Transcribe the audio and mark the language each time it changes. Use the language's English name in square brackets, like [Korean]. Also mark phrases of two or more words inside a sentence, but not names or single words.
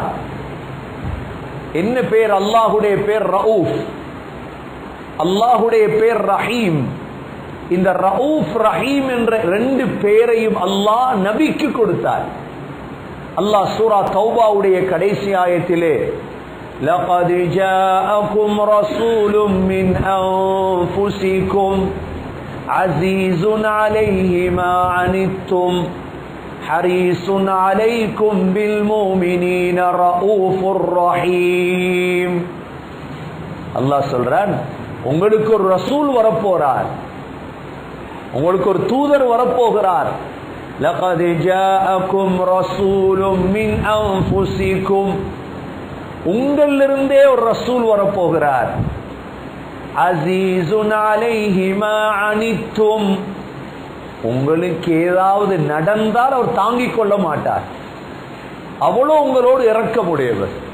[Tamil] என்ன பெயர்? அல்லாஹுடைய பெயர் ரഊஃப், அல்லாஹுடைய பெயர் ரஹீம். இந்த ரഊஃப் ரஹீம் என்ற 2 பெயரையும் அல்லாஹ் நபிக்கு கொடுத்தார். அல்லாஹ் சூரா தௌபாவுடைய கடைசி ஆயத்திலே [Arabic] لقد جاءكم رسول من أنفسكم عزيز عليه ما عنتم حريص عليكم بالمؤمنين رؤوف رحيم. [Tamil] அல்லாஹ் சொல்றான், உங்களுக்கு ஒரு ரசூல் வரப்போறார், உங்களுக்கு ஒரு தூதர் வரப்போகிறார். [Arabic] لقد جاءكم رسول من أنفسكم, [Tamil] உங்களிலிருந்தே ஒரு ரசூல் வரப்போகிறார். [Arabic] عزيز عليه ما عنتم, [Tamil] உங்களுக்கு ஏதாவது நடந்தால் அவர் தாங்கிக் கொள்ள மாட்டார், அவ்வளோ உங்களோடு இரக்கமுடையவர்.